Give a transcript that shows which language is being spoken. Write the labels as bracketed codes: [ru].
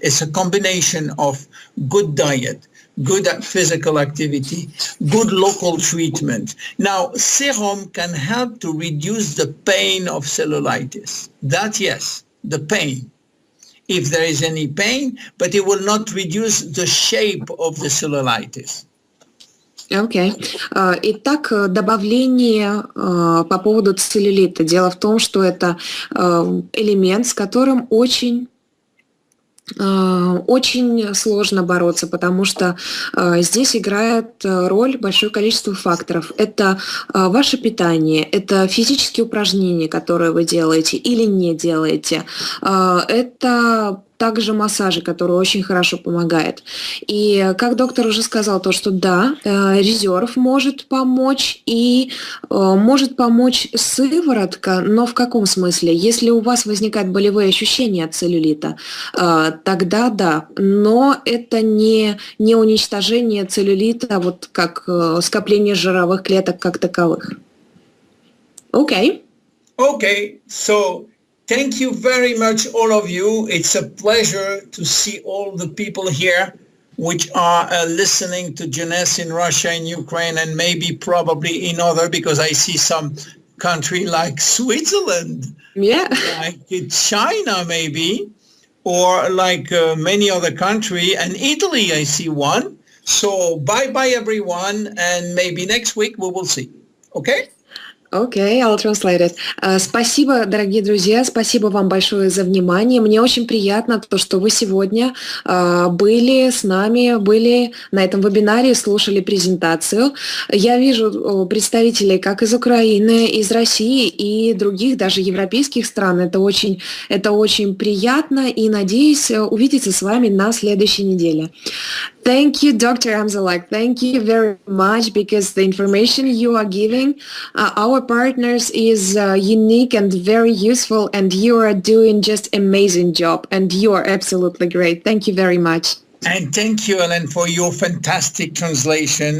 [en] It's a combination of good diet, good physical activity, good local treatment. Now, serum can help to reduce the pain of cellulitis. That, yes, the pain, if there is any pain, but it will not reduce the shape of the cellulitis. [ru] Окей. Итак, добавление по поводу целлюлита. Дело в том, что это элемент, с которым очень сложно бороться, потому что здесь играет роль большое количество факторов. Это ваше питание, это физические упражнения, которые вы делаете или не делаете, это также массажи, которые очень хорошо помогают. И как доктор уже сказал, то, что да, резерв может помочь, и может помочь сыворотка, но в каком смысле? Если у вас возникают болевые ощущения от целлюлита, тогда да, но это не уничтожение целлюлита, вот как скопление жировых клеток как таковых. Окей. [en] Okay, so thank you very much, all of you. It's a pleasure to see all the people here which are listening to Jeunesse in Russia, in Ukraine, and maybe probably in other, because I see some country like Switzerland, like China maybe, or like many other country, and Italy I see one. So bye-bye everyone, and maybe next week we will see. Okay? Окей, I'll translate it. [ru] Спасибо, дорогие друзья, спасибо вам большое за внимание. Мне очень приятно то, что вы сегодня были с нами, были на этом вебинаре, слушали презентацию. Я вижу представителей как из Украины, из России и других, даже европейских стран. Это очень приятно, и надеюсь увидеться с вами на следующей неделе. [en] Thank you, Dr. Amzallag. Thank you very much, because the information you are giving our partners is unique and very useful, and you are doing just amazing job, and you are absolutely great. Thank you very much. And thank you, Ellen, for your fantastic translation.